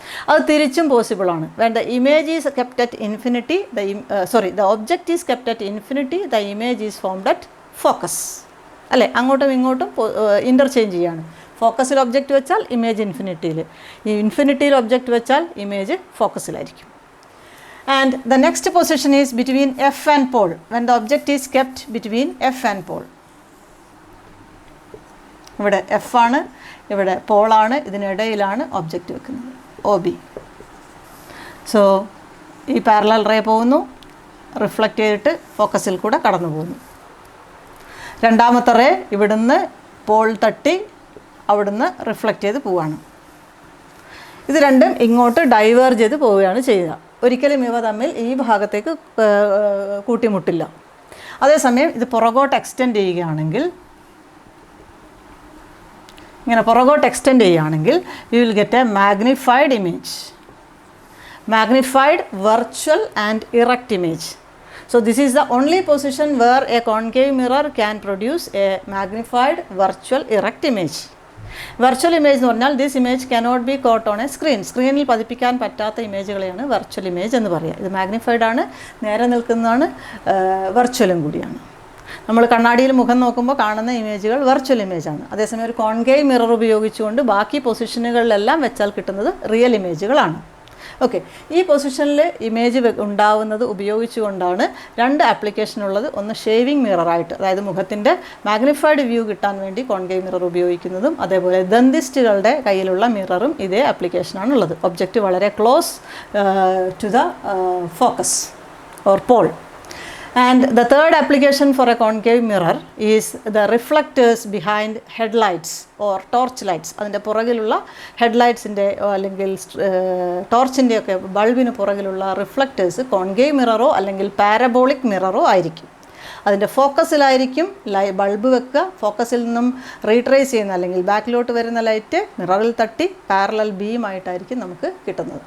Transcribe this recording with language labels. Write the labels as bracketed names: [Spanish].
[Malayalam] അത് തിരിച്ചും പോസിബിളാണ്. [English] When the image is kept at infinity the object is kept at infinity the image is formed at focus. [Malayalam] അല്ലേ, അങ്ങോട്ടും ഇങ്ങോട്ടും [English] interchange [Malayalam] ചെയ്യാണ്. ഫോക്കസിൽ object വെച്ചാൽ ഇമേജ് ഇൻഫിനിറ്റിയിൽ, ഈ ഇൻഫിനിറ്റിയിൽ ഒബ്ജക്റ്റ് വെച്ചാൽ image ഫോക്കസിലായിരിക്കും. [English] And the next position is between F and pole, when the object is kept between F and pole. [Malayalam] ഇവിടെ F ആണ്, ഇവിടെ പോളാണ്, ഇതിനിടയിലാണ് ഒബ്ജക്റ്റ് വെക്കുന്നത് OB. സോ ഈ പാരലൽ റേ പോകുന്നു, റിഫ്ലക്റ്റ് ചെയ്തിട്ട് ഫോക്കസിൽ കൂടെ കടന്നു പോകുന്നു. രണ്ടാമത്തെ റേ ഇവിടുന്ന് പോൾ തട്ടി അവിടുന്ന് റിഫ്ലക്റ്റ് ചെയ്ത് പോവുകയാണ്. ഇത് രണ്ടും ഇങ്ങോട്ട് ഡൈവേർജ് ചെയ്ത് പോവുകയാണ് ചെയ്യുക. ഒരിക്കലും ഇവ തമ്മിൽ ഈ ഭാഗത്തേക്ക് കൂട്ടിമുട്ടില്ല. അതേസമയം ഇത് പുറകോട്ട് എക്സ്റ്റെൻഡ് ചെയ്യുകയാണെങ്കിൽ, [English] ഇങ്ങനെ പുറകോട്ട് എക്സ്റ്റെൻഡ് ചെയ്യുകയാണെങ്കിൽ you will get a magnified image, magnified virtual and erect image. So this is the only position where a concave mirror can produce a magnified virtual erect image. Virtual image [Malayalam] എന്ന് പറഞ്ഞാൽ [English] this image cannot be caught on a screen. [Malayalam] സ്ക്രീനിൽ പതിപ്പിക്കാൻ പറ്റാത്ത ഇമേജുകളെയാണ് virtual image എന്ന് പറയുക. ഇത് magnified ആണ്, നേരെ നിൽക്കുന്നതാണ്, വെർച്വലും കൂടിയാണ്. നമ്മൾ കണ്ണാടിയിൽ മുഖം നോക്കുമ്പോൾ കാണുന്ന ഇമേജുകൾ വെർച്വൽ ഇമേജാണ്. അതേസമയം ഒരു കോൺകേവ് മിറർ ഉപയോഗിച്ചുകൊണ്ട് ബാക്കി പൊസിഷനുകളിലെല്ലാം വെച്ചാൽ കിട്ടുന്നത് റിയൽ ഇമേജുകളാണ്. ഓക്കെ, ഈ പൊസിഷനിൽ ഇമേജ് ഉണ്ടാവുന്നത് ഉപയോഗിച്ചുകൊണ്ടാണ് രണ്ട് ആപ്ലിക്കേഷൻ ഉള്ളത്. ഒന്ന് ഷേവിംഗ് മിററായിട്ട്, അതായത് മുഖത്തിൻ്റെ മാഗ്നിഫൈഡ് വ്യൂ കിട്ടാൻ വേണ്ടി കോൺകേവ് മിറർ ഉപയോഗിക്കുന്നതും, അതേപോലെ ദന്തിസ്റ്റുകളുടെ കയ്യിലുള്ള മിററും ഇതേ ആപ്ലിക്കേഷനാണുള്ളത്. [English] object [Malayalam] വളരെ [English] Close to the focus or pole. And the third application for a concave mirror is the reflectors behind headlights or torch lights. [Malayalam] അതിൻ്റെ പുറകിലുള്ള ഹെഡ്ലൈറ്റ്സിൻ്റെ അല്ലെങ്കിൽ ടോർച്ചിൻ്റെ ഒക്കെ ബൾബിന് പുറകിലുള്ള റിഫ്ലക്റ്റേഴ്സ് കോൺകേവ് മിററോ അല്ലെങ്കിൽ പാരബോളിക് മിററോ ആയിരിക്കും. അതിൻ്റെ ഫോക്കസിലായിരിക്കും ബൾബ് വെക്കുക. ഫോക്കസിൽ നിന്നും റീട്രേസ് ചെയ്യുന്ന അല്ലെങ്കിൽ ബാക്കിലോട്ട് വരുന്ന ലൈറ്റ് മിററിൽ തട്ടി പാരലൽ ബീമായിട്ടായിരിക്കും നമുക്ക് കിട്ടുന്നത്.